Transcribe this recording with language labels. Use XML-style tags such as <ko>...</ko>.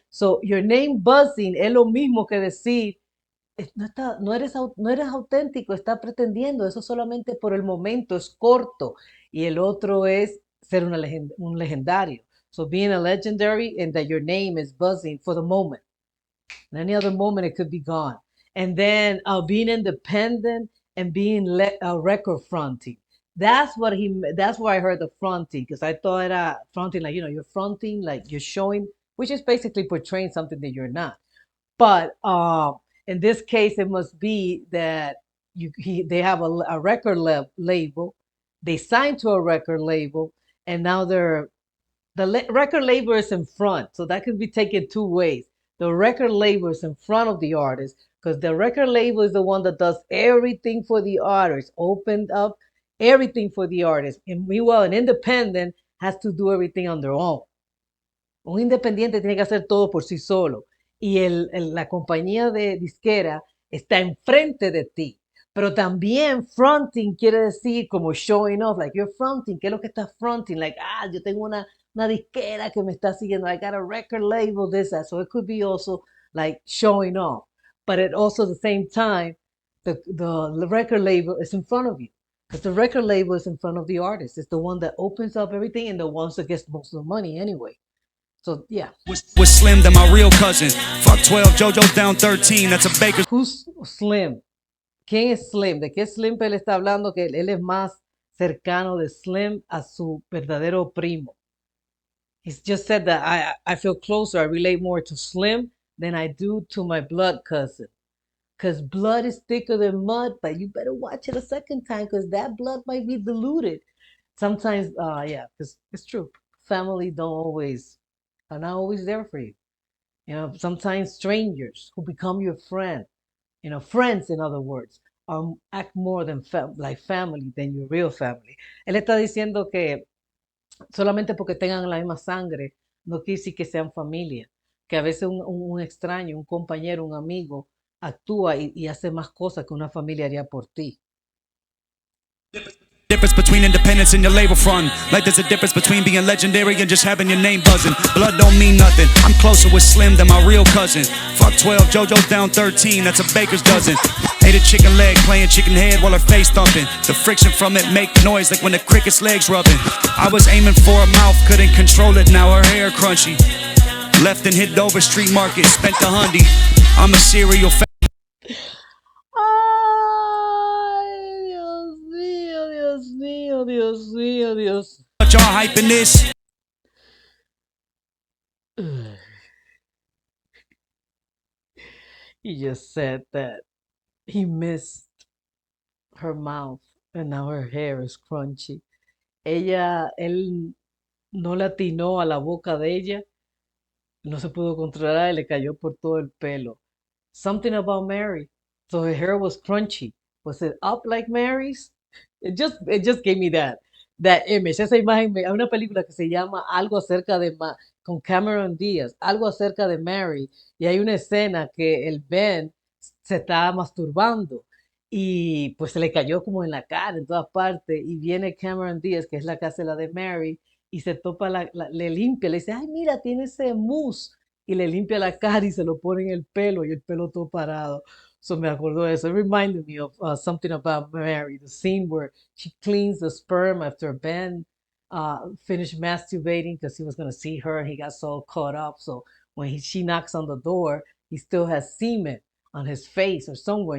<en>So, your name buzzing</en> <es>es lo mismo que decir no eres auténtico, está pretendiendo, eso solamente por el momento, es corto. Y el otro es ser un legendario.</es> <en>So being a legendary and that your name is buzzing for the moment. In any other moment, it could be gone. And then being independent and being record fronting. That's where I heard the fronting, because I thought era fronting, like, you're fronting, like you're showing, which is basically portraying something that you're not. But in this case, it must be that they have a record label. They signed to a record label, and now the record label is in front. So that could be taken two ways. The record label is in front of the artist, because the record label is the one that does everything for the artist, opened up everything for the artist. And meanwhile, an independent has to do everything on their own.</en> <es>Un independiente tiene que hacer todo por sí solo. Y la compañía de disquera está enfrente de ti. Pero también fronting quiere decir como</es> <en>showing off, like you're fronting.</en> <es>¿Qué es lo que estás fronting? Like, yo tengo una disquera que me está siguiendo.</es> <en>I got a record label, this, that. So it could be also like showing off. But at also the same time, the record label is in front of you. Because the record label is in front of the artist. It's the one that opens up everything and the ones that gets most of the money anyway. So, yeah. with Slim, than my real cousin. Fuck 12, JoJo's down 13. That's a baker. Who's Slim?</en> <es>¿Quién es Slim? ¿De qué Slim él está hablando? Que él es más cercano de Slim a su verdadero primo.</es> <en>He's just said that I feel closer, I relate more to Slim than I do to my blood cousin. Because blood is thicker than mud, but you better watch it a second time, because that blood might be diluted. Sometimes, yeah, because it's true. Family are not always there for you. Sometimes strangers who become your friend, friends, in other words, act more like family than your real family.</en> <es>Él está diciendo que solamente porque tengan la misma sangre no quiere decir que sean familia, que a veces un extraño, un compañero, un amigo actúa y hace más cosas que una familia haría por ti.</es> <en>difference between independence and your label front. Like there's a difference between being legendary and just having your name buzzing. Blood don't mean nothing. I'm closer with Slim than my real cousin. Fuck 12, JoJo's down 13, that's a baker's dozen. Ate a chicken leg, playing chicken head while her face thumping. The friction from it make noise like when the cricket's legs rubbing. I was aiming for a mouth, couldn't control it, now her hair crunchy. Left and hit Dover Street Market, spent the hundy. I'm a serial</en> <es>Ay, Dios mío, Dios mío, Dios mío, Dios.</es> <en>But y'all hyping this? He just said that he missed her mouth and now her hair is crunchy.</en> <es>Él no le atinó a la boca de ella, no se pudo controlar y le cayó por todo el pelo.</es> <en>Something about Mary. So her hair was crunchy. Was it up like Mary's? It just gave me that image.</en> <es>Esa imagen, hay una película que se llama Algo acerca de con Cameron Díaz, algo acerca de Mary, y hay una escena que el Ben se está masturbando y pues se le cayó como en la cara, en todas partes, y viene Cameron Díaz, que es la que hace la de Mary, y se topa, le limpia, le dice, ay, mira, tiene ese mousse, y le limpia la cara y se lo pone en el pelo, y el pelo todo parado. So me acordó de eso.</es> <en>It reminded me of something about Mary, the scene where she cleans the sperm after Ben finished masturbating because he was going to see her and he got so caught up. So when she knocks on the door, he still has semen on his face or somewhere.</en>